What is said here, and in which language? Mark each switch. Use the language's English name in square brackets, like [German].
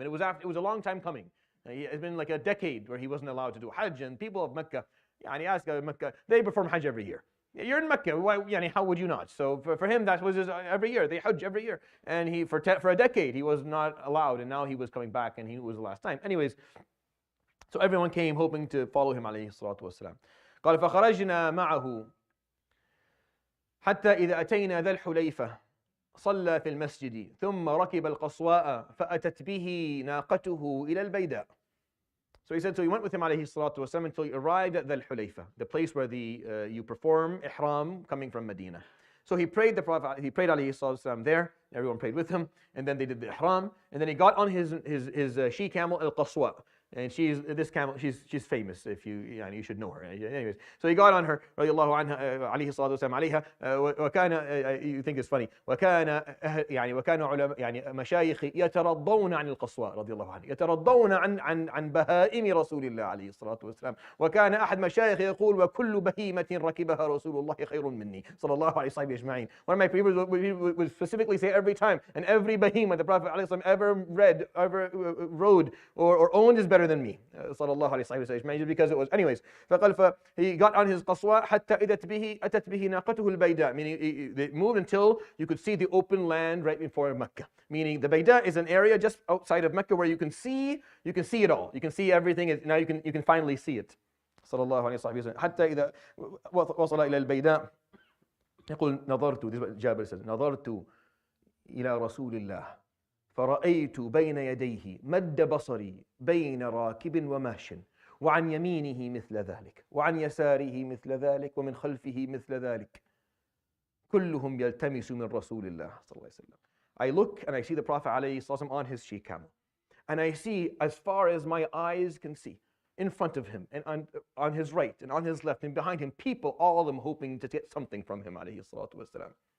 [English] And it was a long time coming. It's been like a decade where he wasn't allowed to do Hajj, and people of Mecca, Mecca, they perform Hajj every year. You're in Mecca, how would you not? So for him, that was every year. They Hajj every year. And for a decade, he was not allowed, and now he was coming back, and he knew it was the last time. Anyways, so everyone came hoping to follow him, alayhi salatu wasalam. [Arabic] قال فخرجنا معه حتى إذا أتينا ذا الحليفة صلى في المسجد ثم ركب القصواء فأتت به ناقته إلى البيداء. [English] So he said, so he went with him alayhi salatu wasalam until he arrived at Dhul Hulayfa, the place where you perform ihram coming from Medina. So he prayed alayhi salatu wasalam there, everyone prayed with him, and then they did the ihram, and then he got on his she camel al-Qaswa. And this camel, she's famous, if you should know her. Anyways, so he got on her, [Arabic] radiallahu anha, alayhi salatu wasalam, alayha, وكان, [English] you think it's funny, [Arabic] وكان علماء مشايخ يترضون عن القصواء رضي الله عنه، يترضون عن بهائم رسول الله عليه الصلاة والسلام، وكان أحد مشايخ يقول وكل بهيمة ركبها رسول الله خير مني صلى الله عليه وسلم أجمعين. [English] One of my previous would specifically say every time, and every behemoth the Prophet عليه الصلاة والسلام ever rode or owned is better than me, sallallahu alayhi wa sallam, because it was, anyways. He got on his qaswa [Arabic] حتى أتت به ناقته البيداء, [English] meaning they moved until you could see the open land right before Mecca. Meaning the Bayda is an area just outside of Mecca where you can see it all. You can see everything. Now you can finally see it. [Arabic] sallallahu alayhi wa sallam. حتى إذا وصل إلى البيداء يقول نظرت, [English] this is what Jabra says, [Arabic] نظرت إلى رسول الله فرأيت بين يديه مد بصري بين راكب وماش وعن يمينه مثل ذلك وعن يساره مثل ذلك ومن خلفه مثل ذلك كلهم يلتمس من رسول الله صلى الله عليه وسلم. [English] I look and I see the Prophet ﷺ on his she-camel, and I see as far as my eyes can see, in front of him and on his right and on his left and behind him, people, all of them hoping to get something from him عليه الصلاة والسلام.